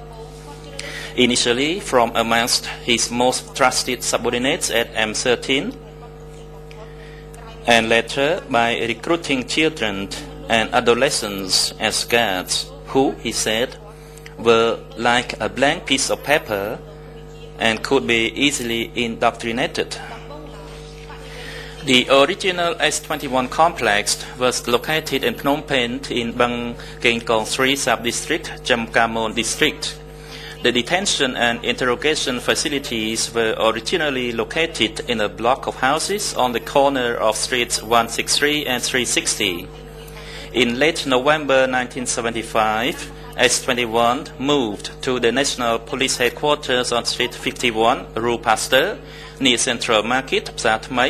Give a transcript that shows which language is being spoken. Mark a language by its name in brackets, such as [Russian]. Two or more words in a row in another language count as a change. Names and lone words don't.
[English] Initially, from amongst his most trusted subordinates at M13, and later by recruiting children and adolescents as guards, who, he said, were like a blank piece of paper and could be easily indoctrinated. The original S21 complex was located in Phnom Penh in Bang Kengkong 3 sub-district, Jamkamon district. The detention and interrogation facilities were originally located in a block of houses on the corner of streets 163 and 360. In late November 1975, S21 moved to the National Police Headquarters on Street 51, Rue Pasteur, near Central Market, Phra Thmai.